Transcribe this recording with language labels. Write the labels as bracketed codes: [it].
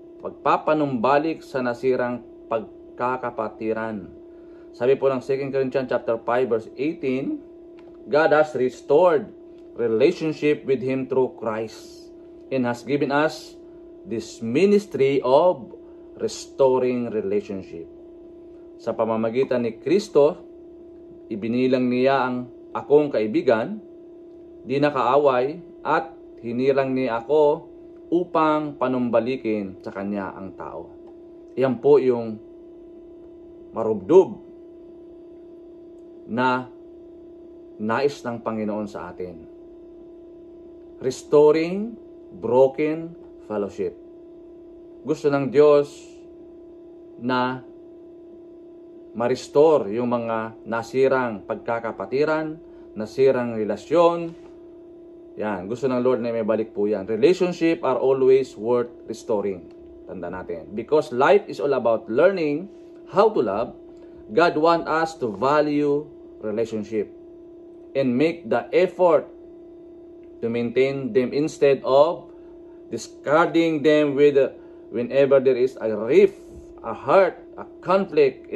[tl] Pagpapanumbalik sa nasirang pagkakapatiran. Sabi po ng [en] 2 Corinthians chapter 5 verse 18, God has restored relationship with Him through Christ and has given us this ministry of restoring relationship. [tl] Sa pamamagitan ni Kristo, ibinilang niya ang akong kaibigan, di nakaaway, at hinirang niya ako upang panumbalikin sa Kanya ang tao. Yan po yung marubdob na nais ng Panginoon sa atin. [en] Restoring broken fellowship. [tl] Gusto ng Diyos na ma-restore yung mga nasirang pagkakapatiran, nasirang relasyon. Yan, gusto ng Lord na may balik po yan. [en] Relationship are always worth restoring. [tl] Tanda natin. [en] Because life is all about learning how to love, God wants us to value relationship and make the effort to maintain them instead of discarding them whenever there is a rift, a hurt, a conflict.